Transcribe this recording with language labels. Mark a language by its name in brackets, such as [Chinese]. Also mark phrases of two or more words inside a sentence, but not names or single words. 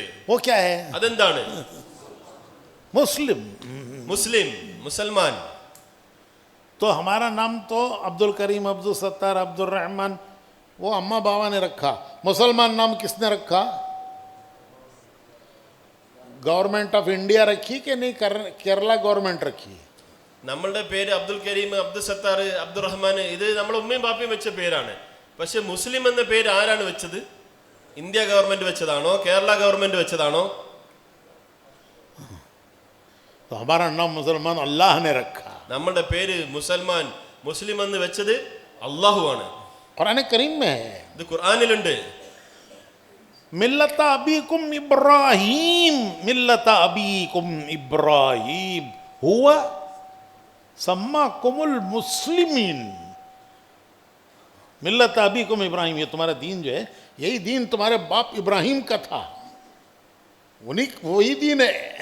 [Hindi] वो क्या है? [Malayalam] അതെന്താണ്? [Hindi] मुस्लिम। [Malayalam] മുസ്ലിം, മുസൽമാൻ. [Hindi] तो हमारा नाम तो अब्दुल करीम, अब्दुल सत्तार, अब्दुल रहमान, वो अम्मा बाबा ने रखा। मुसलमान नाम किसने रखा? [English] Government of India [Hindi] रखी कि नहीं, केरला गवर्नमेंट रखी? [Malayalam] നമ്മളുടെ പേര് അബ്ദുൽ കരീം, അബ്ദുൽ സത്താർ, അബ്ദുൾ റഹ്മാൻ, ഇത് നമ്മൾ ഉമ്മയും ബാപ്പയും വെച്ച പേരാണ്. പക്ഷെ മുസ്ലിം എന്ന പേര് ആരാണ് വെച്ചത്? ഇന്ത്യ ഗവൺമെന്റ് വെച്ചതാണോ, കേരള ഗവൺമെന്റ് വെച്ചതാണോ? [Hindi] तो हमारा नाम मुसलमान अल्लाह ने रखा. [Malayalam] നമ്മളുടെ പേര് മുസൽമാൻ, മുസ്ലിം എന്ന് വെച്ചത് അള്ളാഹു ആണ്. [Hindi] कुरान करीम में है, [Malayalam] ഇത് ഖുർആനിലുണ്ട്. [Arabic] مِلَّةَ أَبِيكُمْ إِبْرَاهِيمَ، مِلَّةَ أَبِيكُمْ إِبْرَاهِيمَ هُوَ سَمَّاكُمُ الْمُسْلِمِينَ. مِلَّةَ أَبِيكُمْ إِبْرَاهِيمَ, [Hindi] ये तुम्हारा दीन जो है, यही दीन तुम्हारे बाप इब्राहिम का था, उन्हीं वही दीन है.